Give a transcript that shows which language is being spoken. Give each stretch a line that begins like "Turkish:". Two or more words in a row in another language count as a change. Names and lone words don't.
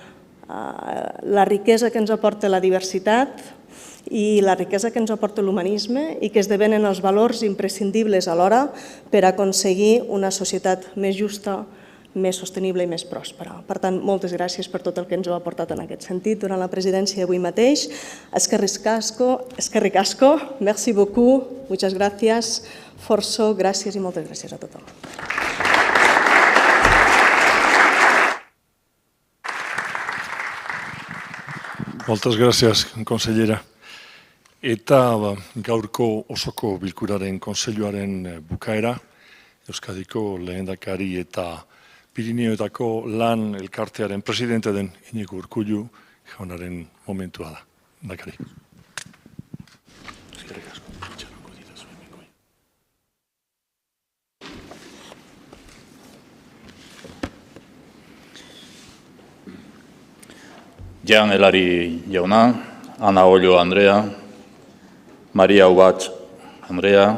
Catalan: la riquesa que ens aporta la diversitat i la riquesa que ens aporta l'humanisme i que esdevenen els valors imprescindibles alhora per aconseguir una societat més justa, més sostenible i més pròspera. Per tant, moltes gràcies per tot el que ens heu aportat en aquest sentit durant la presidència d'avui mateix.
Basque: Eskerrik asko,
French: merci beaucoup,
Spanish: muchas gracias,
Catalan: forçó, gràcies i moltes gràcies a tothom. Moltes gràcies, consellera.
Basque: Eta gaurko osoko bilkuraren kontseiluaren bukaera, Euskadiko lehendakari eta Pirineoetako lan elkartearen presidente den Iñigo Urkullu jaunaren momentua da. Lehendakari. Jan Elari jauna, Ana Ollo Andrea, Maria Ubatz Andrea,